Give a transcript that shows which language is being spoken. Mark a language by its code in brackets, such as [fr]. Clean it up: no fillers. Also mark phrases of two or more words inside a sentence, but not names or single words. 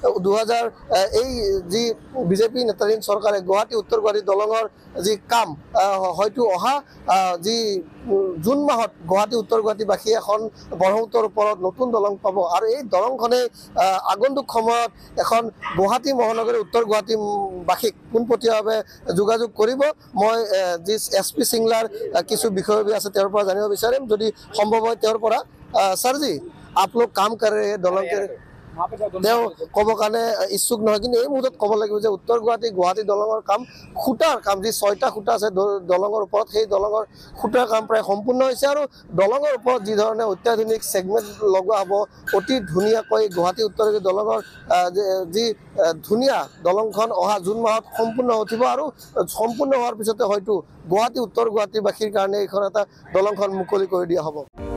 [as] এই যি বিজেপি নেতৃত্বাধীন চৰকাৰে গুৱাহাটী উত্তৰ গুৱাহাটী দলঙৰ যি কাম হয়তো অহা যি জুন মাহত গুৱাহাটী উত্তৰ গুৱাহাটীবাসীয়ে এখন ব্ৰহ্মপুত্ৰৰ ওপৰত নতুন দলং পাব আৰু এই দলংখনে আগন্তুক সময়ত এখন গুৱাহাটী মহানগৰী উত্তৰ গুৱাহাটীবাসীক পোনপটীয়াভাৱে যোগাযোগ কৰিব। মই যি SP চিংলাৰ কিছু বিষয়ববী আছে তেওঁৰ পৰা জানিব বিচাৰিম, যদি সম্ভৱ হয় তেওঁৰ পৰা। [hi] सर जी, आप लोग काम कर रहे हैं दलंग के, [as] তেওঁ ক'ব কাৰণে ইচ্ছুক নহয়, কিন্তু এই মুহূৰ্তত ক'ব লাগিব যে উত্তৰ গুৱাহাটী দলঙৰ কাম, খুঁটাৰ কাম, যি 6টা খুঁটা আছে দলঙৰ ওপৰত, সেই দলঙৰ খুঁটাৰ কাম প্ৰায় সম্পূৰ্ণ হৈছে আৰু দলঙৰ ওপৰত যি ধৰণে অত্যাধুনিক ছেগমেণ্ট লগোৱা হ'ব, অতি ধুনীয়াকৈ গুৱাহাটী উত্তৰ দলঙৰ যি ধুনীয়া দলংখন অহা জুন মাহত সম্পূৰ্ণ উঠিব আৰু সম্পূৰ্ণ হোৱাৰ পিছতে হয়তো গুৱাহাটী উত্তৰ গুৱাহাটীবাসীৰ কাৰণে এইখন এটা দলংখন মুকলি কৰি দিয়া হ'ব।